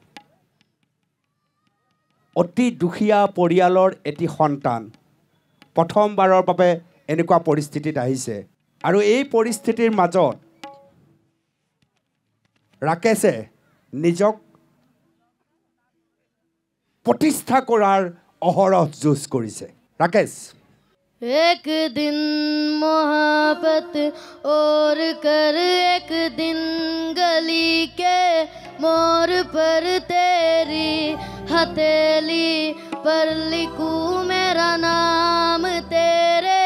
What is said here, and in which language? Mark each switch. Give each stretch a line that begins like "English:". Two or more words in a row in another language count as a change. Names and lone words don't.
Assamese: অতি দুখীয়া পৰিয়ালৰ এটি সন্তান প্ৰথমবাৰৰ বাবে এনেকুৱা পৰিস্থিতিত আহিছে আৰু এই পৰিস্থিতিৰ মাজত ৰাকেশে নিজক প্ৰতিষ্ঠা কৰাৰ অহৰহ যুঁজ কৰিছে ৰাকেশ
Hindi: एक दिन मोहब्बत और कर एक दिन गली के मोर पर तेरी हथेली पर लिखूं मेरा नाम तेरे